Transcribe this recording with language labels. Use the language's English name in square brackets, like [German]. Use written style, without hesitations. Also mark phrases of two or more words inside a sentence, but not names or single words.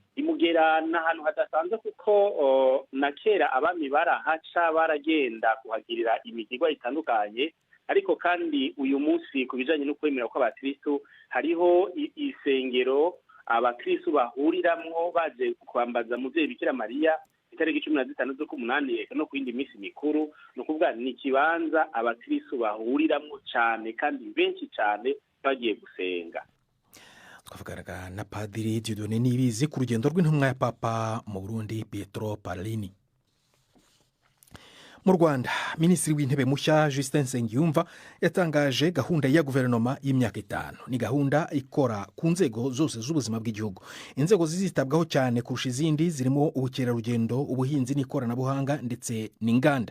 [Rundi] Imugera n'ahantu hadasanzwe kuko na kera abami barahaca baragenda kuhagirira imigirwa itandukanye, ariko kandi uyu munsi ku bijanye no kwemera kw'abakristo hariho isengero abakristo bahuriramwo baje kwambaza muvyeyi Bikira Mariya itariki 15 z'umunani no kwindi misi mikuru. No kuvuga ni kibanza abakristo bahuriramwo cyane kandi benshi cyane bagiye gusenga. [Kinyarwanda] Twavuganaga na Padiri Dieudonné Niyibizi ku rugendo rw'intumwa ya Papa mu Burundi Pietro Parolin. Mu Rwanda, Minisitiri w'Intebe mushya Justin Nsengiyumva yatangaje gahunda ya guverinoma y'imyaka 5. Ni gahunda ikora ku nzego zose z'ubuzima bw'igihugu. Inzego zizitabwaho cyane kurusha izindi zirimo ubukerarugendo, ubuhinzi n'ikoranabuhanga ndetse n'inganda.